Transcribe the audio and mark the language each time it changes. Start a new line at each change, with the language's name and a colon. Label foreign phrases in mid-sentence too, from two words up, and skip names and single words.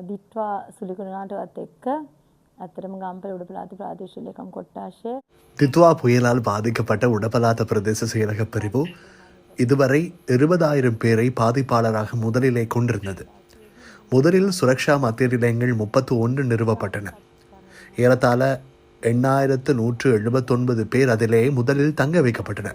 Sinhala: දිට්වා සුලිකුණාටවත් එක්ක ඇත්තටම ගම්පල උඩපළාත ප්‍රාදේශීය ලේකම් කොට්ටාශය
Tamil: தித்வா புயலால் பாதிக்கப்பட்ட உடபலாத்த பிரதேச செயலக பிரிவு இதுவரை 20,000 பேரை பாதிப்பாளராக முதலிலே கொண்டிருந்தது. முதலில் சுரக்ஷா மத்திய நிலையங்கள் 31 நிறுவப்பட்டன. ஏறத்தாழ 8,179 பேர் அதிலே முதலில் தங்க வைக்கப்பட்டனர்.